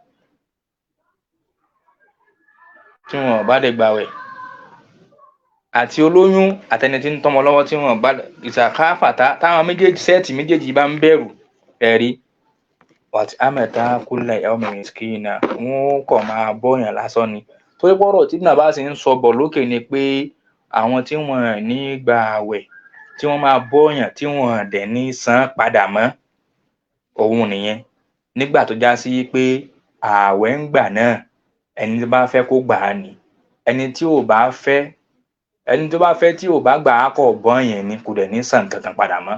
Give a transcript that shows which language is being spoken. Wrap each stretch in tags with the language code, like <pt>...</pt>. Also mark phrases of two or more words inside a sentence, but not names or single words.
<yo>tí wọ́n bá lè gbàwẹ̀, àti olóyún àtẹni tí ń tọ́mọ lọ́wọ́ tí wọ́n bá ìsàkáfàtà táwọn sẹ́ẹ̀tì méjèèjì bá ń bẹ̀rù ẹ̀rí wàtí amẹ́ta</yo> <ar>كل يوم مسكينا,</ar> <yo>wọ́n kọ̀ máa bọ́yàn lásán ni. Torí pọ́rọ̀ tí Ibn Abbas ń sọ bọ̀ lókè ni pé àwọn tí wọ́n ní gba àwẹ̀ tí wọ́n máa bọ́yàn tí wọ́n dẹ̀ ní san padà mọ́, òun nìyẹn. Nígbà tó já sí pé ààwẹ̀ ń gbà náà ẹni tó bá fẹ́ kó gbà á ni, ẹni tó bá fẹ́ tí ò bá gbà á kọ̀ bọ́yàn ni, kò dẹ̀ ní san kankan padà mọ́.</yo>